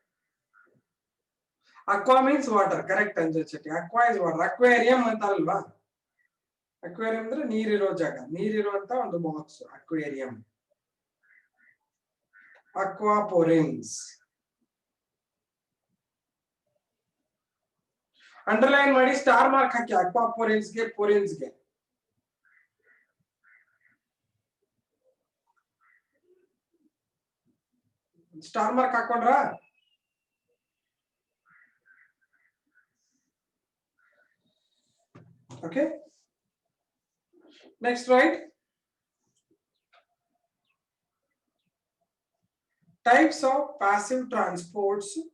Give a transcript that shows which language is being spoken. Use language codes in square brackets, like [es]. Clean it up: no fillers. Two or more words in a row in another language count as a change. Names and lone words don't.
[en] Aqua means water. Correct Anjay Chetty. Aqua is water. [kn] Aquarium ಅಂತಾರಲ್ವಾ? Aquarium ಅಂದ್ರೆ ನೀರಿರೋ ಜಾಗ. ನೀರಿರುವಂತ ಒಂದು ಬಾಕ್ಸ್ aquarium. Aquaporins. ಅಂಡರ್ಲೈನ್ ಮಾಡಿ [en] star mark [kn] ಹಾಕಿ aquaporins ಗೆ porins ಗೆ. [en] star mark [kn] ಹಾಕೊಂಡ್ರಾ? [en] Okay. Next, right? Types of passive transports.